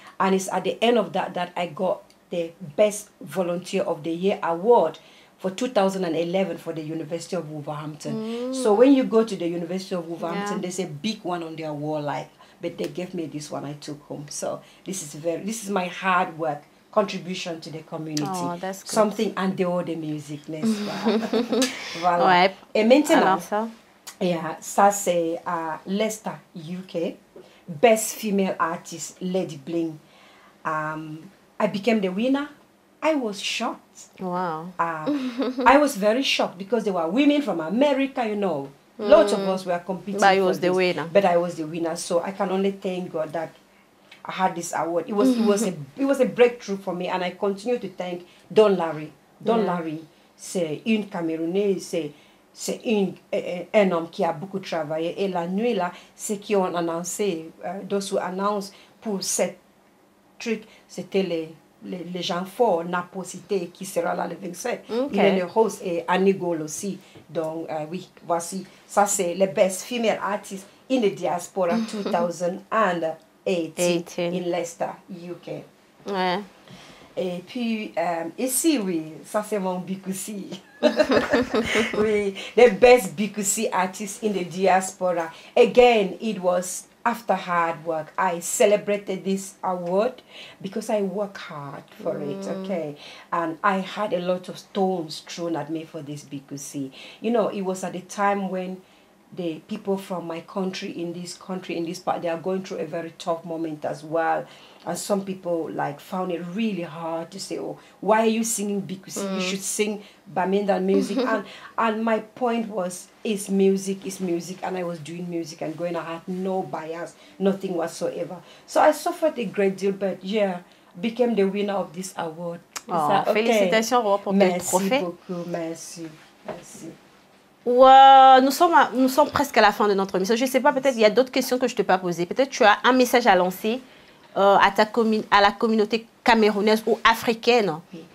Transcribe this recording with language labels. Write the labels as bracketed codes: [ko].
[en] And it's at the end of that I got the Best Volunteer of the Year award for 2011 for the University of Wolverhampton. So when you go to the University of Wolverhampton, there's a big one on their wall, but they gave me this one I took home. So this is my hard work. Contribution to the community. Oh, that's good. [fr] Something en dehors de musique, n'est-ce pas? Voilà. Ouais. Et maintenant, alors ça, ça c'est à Leicester, UK. [en] Best Female Artist, Lady Bling. I became the winner. I was shocked. Wow. I was very shocked because there were women from America, you know. Lots of us were competing. But I was the winner. But I was the winner. So I can only thank God that I had this award. It was a breakthrough for me, and I continue to thank Don Larry. [fr] Don Larry, c'est une Camerounaise, c'est un homme qui a beaucoup travaillé. Et la nuit là, ceux qui ont annoncé, [en] those who announced [fr] pour cette truc, c'était les gens forts, Naposité qui sera là le 27. Il est le host et Annie Gol aussi. Donc oui, voici, ça c'est le [en] best female artist in the diaspora 2018 in Leicester, UK. [fr] Ouais. Et puis, ici, oui, ça c'est mon Bikusi. [en] Oui, the best Bikusi artist in the diaspora. Again, it was after hard work. I celebrated this award because I work hard for it, okay? And I had a lot of stones thrown at me for this Bikusi. You know, it was at the time when the people from my country, in this part, they are going through a very tough moment as well. And some people like found it really hard to say, oh, why are you singing Bikusi? You should sing Baminda music. And my point was, it's music, and I was doing music and going, I had no bias, nothing whatsoever. So I suffered a great deal, but yeah, became the winner of this award. Oh, okay? [fr] Félicitations pour ton trophée. Merci beaucoup, merci. Nous sommes presque à la fin de notre émission. Je ne sais pas, peut-être il y a d'autres questions que je ne t'ai pas posées. Peut-être tu as un message à lancer à la communauté camerounaise ou africaine. Oui.